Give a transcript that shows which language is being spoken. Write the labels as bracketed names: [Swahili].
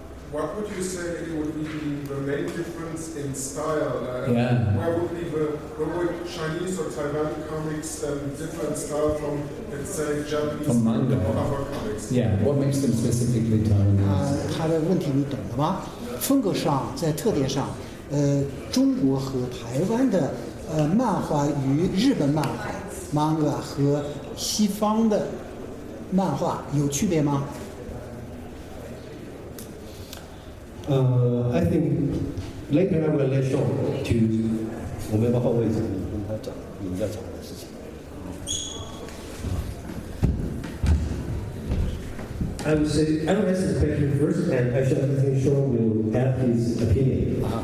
[English] What would you say would be the main difference in style? Where would Chinese or Taiwan comics different style from, let's say, Japanese from manga or other comics? Yeah, what makes them specifically Taiwanese? [Chinese] 他的问题你懂了吗？风格上，在特点上，中国和台湾的漫画与日本漫画 manga 和西方的漫画有区别吗？ [English] I think later I will let Sean to [Chinese] 我们要不要换位置？跟他讲你要讲的事情。 [English] I will ask the question first, and I think Sean will add his opinion.